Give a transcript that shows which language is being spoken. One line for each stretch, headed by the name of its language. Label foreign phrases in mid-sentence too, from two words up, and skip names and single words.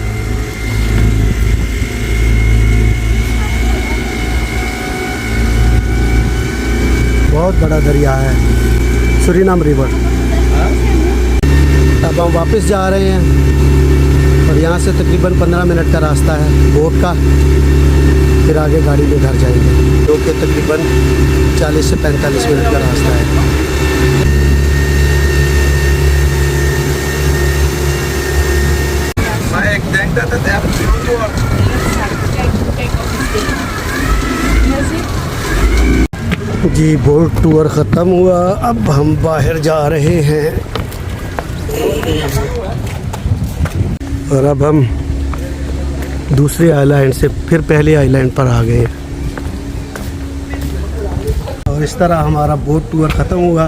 Hindi: बहुत बड़ा दरिया है सूरीनाम रिवर। अब हम वापस जा रहे हैं और यहाँ से तकरीबन 15 मिनट का रास्ता है बोट का, फिर आगे गाड़ी में घर जाएंगे जो कि तकरीबन 40 से 45 मिनट का रास्ता है।
Dutch: Maar ik denk dat het echt goed wordt.
Hindi: जी बोट टूर ख़त्म हुआ, अब हम बाहर जा रहे हैं और अब हम दूसरे आइलैंड से फिर पहले आइलैंड पर आ गए और इस तरह हमारा बोट टूर ख़त्म हुआ।